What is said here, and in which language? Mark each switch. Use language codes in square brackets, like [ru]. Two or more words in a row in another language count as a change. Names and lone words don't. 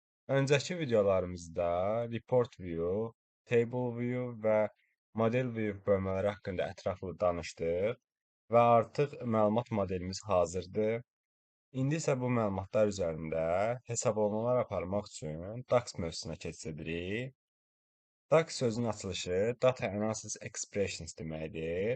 [az] Öncəki videolarımızda [en] report view, table view [az] və [en] model view [az] bölmələri haqqında ətraflı danışdıq və artıq məlumat modelimiz hazırdır. İndi isə bu məlumatlar üzərində hesablamalar aparmaq üçün DAX mövzusuna keçid edirik. DAX sözünün açılışı [en] Data Analysis Expressions [az] deməkdir.